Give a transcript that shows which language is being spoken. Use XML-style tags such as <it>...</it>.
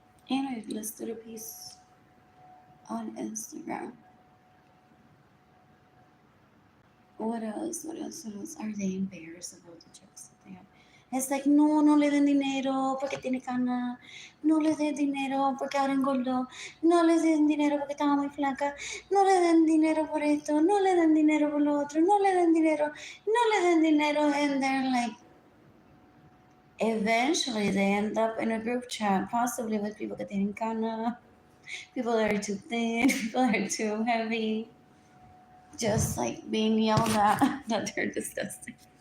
<en>And I've listed a piece on Instagram. What else? What else? What else? Are they embarrassed about the jokes that they have? It's like,</en> <es>no, no le den dinero porque tiene cana. No le den dinero porque ahora engordó. No le den dinero porque estaba muy flaca. No le den dinero por esto. No le den dinero por lo otro. No le den dinero. No le den dinero.</es> <en>And they're like, eventually they end up in a group chat, possibly with people</en> <es>que tienen cana,</es> <en>people that are too thin, people that are too heavy. Just like being yelled at that they're disgusting.</en>